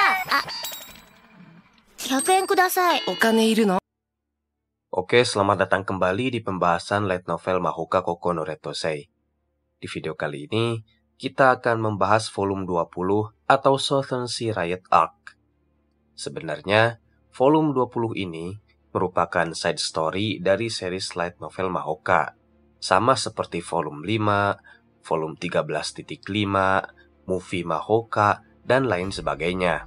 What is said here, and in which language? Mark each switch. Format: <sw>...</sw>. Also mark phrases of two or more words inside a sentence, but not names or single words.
<ja>100 円ください。お金いるの?</ja> <id>Oke, selamat datang kembali di pembahasan</id> <en>light novel</en> <id>Mahoka Koko no Retosei. Di video kali ini, kita akan membahas volume 20 atau Southern Sea Riot Arc. Sebenarnya, volume 20 ini merupakan</id> <en>side story</en> <id>dari series</id> <en>light novel</en> <id>Mahoka, sama seperti volume 5, volume 13.5, movie Mahoka, dan lain sebagainya.</id>